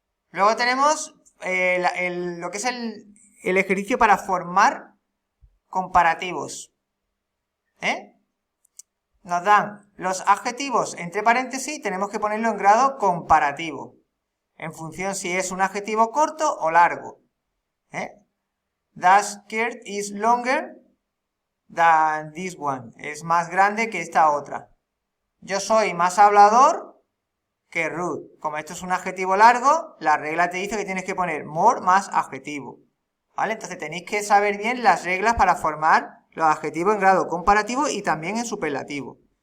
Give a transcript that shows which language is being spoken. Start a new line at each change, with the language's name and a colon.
Spanish: Luego tenemos lo que es el ejercicio para formar comparativos. Nos dan los adjetivos entre paréntesis y tenemos que ponerlo en grado comparativo, en función si es un adjetivo corto o largo.
English: That skirt is longer than this one.
Spanish: Es más grande que esta otra. Yo soy más hablador que Ruth. Como esto es un adjetivo largo, la regla te dice que tienes que poner more más adjetivo, ¿vale? Entonces tenéis que saber bien las reglas para formar los adjetivos en grado comparativo y también en superlativo.